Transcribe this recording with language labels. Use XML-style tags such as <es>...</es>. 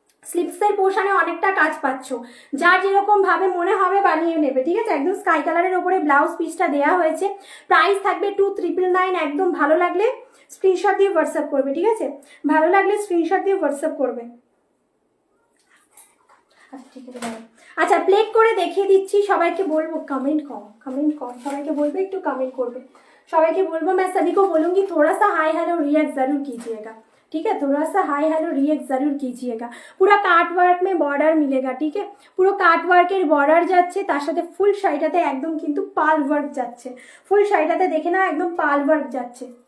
<bn>স্লিপসের পোর্শনে অনেকটা কাজ পাচ্ছ, যার যেরকম ভাবে মনে হবে বানিয়ে নেবে, ঠিক আছে। একদম স্কাই কালারের ওপরে ব্লাউজ পিসটা দেওয়া হয়েছে। প্রাইস থাকবে 2999। একদম ভালো লাগলে স্ক্রিনশট দিয়ে হোয়াটসঅ্যাপ করবে, ঠিক আছে, ভালো লাগলে স্ক্রিনশট দিয়ে হোয়াটসঅ্যাপ করবে। আচ্ছা ঠিক আছে, আচ্ছা প্লেট করে দেখিয়ে দিচ্ছি। সবাইকে বলবো</bn> <hi>कमेंट करो,</hi> <bn>সবাইকে বলবে একটু</bn> <hi>कमेंट করবে, সবাইকে বলবো मैं सभी को बोलूँगी थोड़ा सा हाई हेलो रिएक्ट जरूर कीजिएगा, ठीक है, थोड़ा सा हाई हेलो रिएक्ट जरूर कीजिएगा। पूरा काट वर्क में बॉर्डर मिलेगा, ठीक है,</hi> <bn>পুরো কাট ওয়ার্কের বর্ডার যাচ্ছে, তার সাথে ফুল শাড়িটাতে একদম কিন্তু পাল ওয়ার্ক যাচ্ছে, ফুল শাড়িটাতে দেখে না একদম পাল ওয়ার্ক যাচ্ছে।</bn>